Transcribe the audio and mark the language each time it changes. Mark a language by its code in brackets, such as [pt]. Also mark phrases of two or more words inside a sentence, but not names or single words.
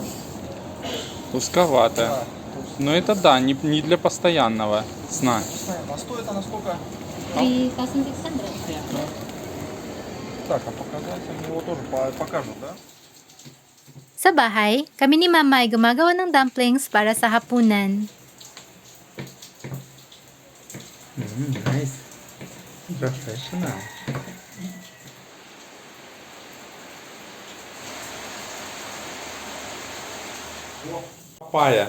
[ru] Узковато. Но это да, не для постоянного сна. А стоит она сколько? 3,600. Так, а показать они его тоже покажут, да? [tl] Sa bahay, kami ni Mama ay gumagawa ng dumplings para sa hapunan. [en] Nice. Professional. [ru] Папайя.